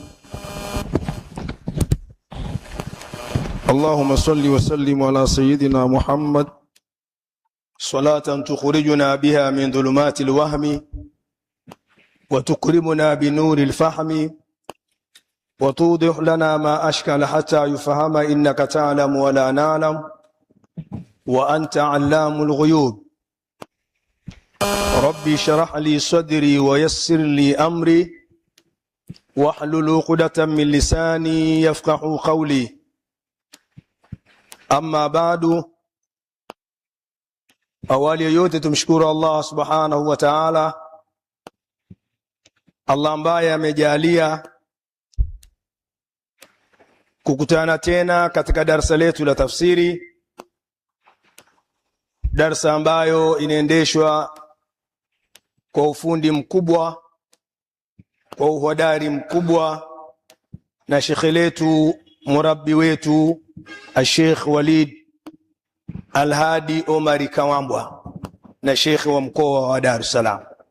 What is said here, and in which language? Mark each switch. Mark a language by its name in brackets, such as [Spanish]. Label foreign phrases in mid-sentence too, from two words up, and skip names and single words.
[Arabic] اللهم صل وسلم على سيدنا محمد صلاة تخرجنا بها من ظلمات الوهم وتكرمنا بنور الفهم وتوضح لنا ما أشكل حتى يفهم إنك تعلم ولا نعلم وأنت علام الغيوب. ربي شرح لي صدري ويسر لي أمري واحلل عقدة من لساني يفقه قولي. أما بعد، [Swahili] awali yote tumshukuru Allah [Arabic] سبحانه وتعالى, [Swahili] Allah ambaye amejalia kukutana tena katika darasa letu la tafsiri, darasa ambayo inaendeshwa kwa ufundi mkubwa, kwa uhodari mkubwa na shekhe letu, murabbi wetu Sheikh Walid Al-Hadi Omari Kawambwa na shekhe wa mkoa wa Dar es Salaam.